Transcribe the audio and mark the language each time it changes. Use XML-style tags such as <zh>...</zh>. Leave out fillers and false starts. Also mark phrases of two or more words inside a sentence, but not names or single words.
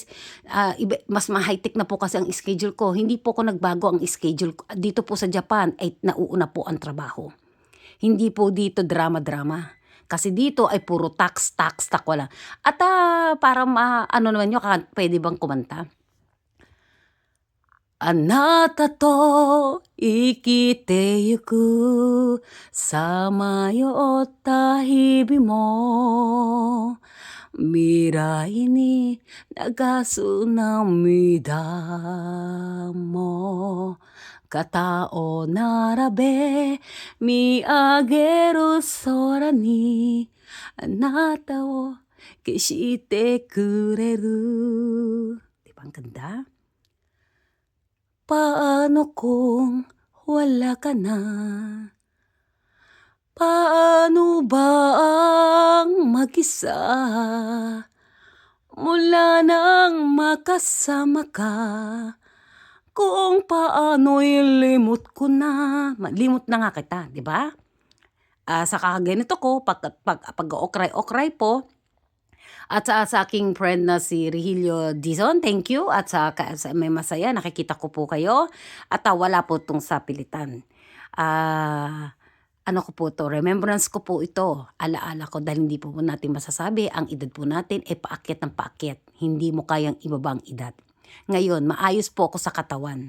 <tl>Mas ma-high-tech na po kasi ang schedule ko. Hindi po ako nagbago ang schedule ko. Dito po sa Japan ay nauuna po ang trabaho. Hindi po dito drama-drama. Kasi dito ay puro tax, wala. At para ano naman nyo, pwede bang kumanta?</tl> <ja>あなたと生きてゆくさまよった日々も未来に流す涙も肩を並べ見上げる空にあなたを消してくれる。</ja> <tl>Di ba ang ganda? Paano kung wala ka na? Paano ba ang mag-isa? Mula nang makasama ka, kung paano'y limot ko na. Limot na nga kita, di ba? Sa kakaganito ko, pag-okray-okray po, at sa aking friend na si Regilio Dizon, thank you. At sa may masaya, nakikita ko po kayo. At wala po itong sapilitan. Ano ko po to, remembrance ko po ito. Alaala ko dahil hindi po natin masasabi. Ang edad po natin ay paakyat ng paakyat. Hindi mo kayang ibabang edad. Ngayon, maayos po ako sa katawan.</tl>